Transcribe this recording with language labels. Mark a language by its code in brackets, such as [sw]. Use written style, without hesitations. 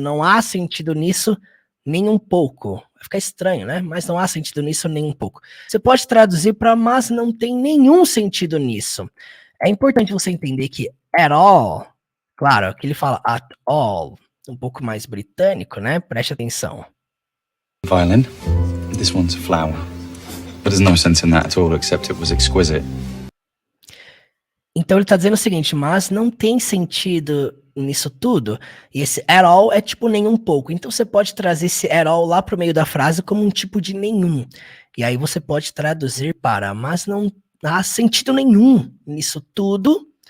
[pt] Não há sentido nisso nem um pouco. Vai ficar estranho, né? Mas não há sentido nisso nem um pouco. Você pode traduzir para mas não tem nenhum sentido nisso. É importante você entender que at all, claro, aqui ele fala at all, um pouco mais britânico, né? Preste atenção. [en] Violin. This one's a flower. But there's no sense in that at all, except it was exquisite. [pt] Então ele tá dizendo o seguinte, mas não tem sentido nisso tudo. E esse at all é tipo nem um pouco. Então você pode trazer esse at all lá pro meio da frase como um tipo de nenhum. E aí você pode traduzir para, mas não há sentido nenhum nisso tudo.